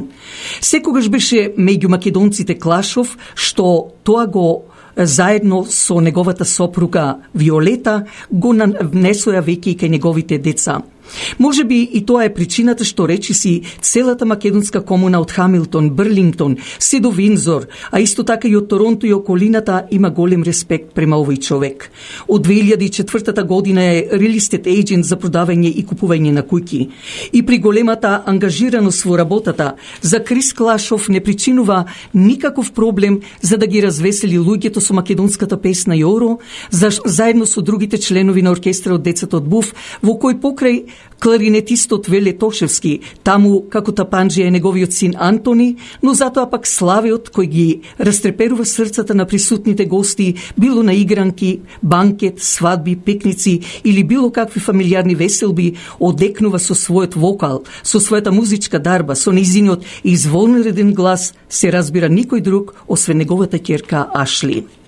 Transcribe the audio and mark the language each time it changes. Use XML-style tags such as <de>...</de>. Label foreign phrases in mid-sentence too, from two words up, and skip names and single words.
<mk>Секогаш беше меѓу македонците Клашов, што тоа го заедно со неговата сопруга Виолета го внесоја веќе и кај неговите деца. Може би и тоа е причината што речиси целата македонска комуна од Хамилтон, Брлингтон, се до Виндзор, а исто така и од Торонто и околината има голем респект према овој човек. Од 2004 година е</mk> <en>real estate agent</en> <mk>за продавање и купување на куќи. И при големата ангажираност во работата, за Крис Клашов не причинува никаков проблем за да ги развесели луѓето со македонската песна Јоро, заедно со другите членови на оркестрот Децата од Буф, во кој покрај кларинетистот Веле Тошевски, таму како тапанџија е неговиот син Антони, но затоа пак славиот кој ги растреперува срцата на присутните гости, било на игранки, банкет, свадби, пикници или било какви фамилиарни веселби, одекнува со својот вокал, со својата музичка дарба, со нејзиниот извонреден глас, се разбира никој друг освен неговата ќерка Ашли.</mk>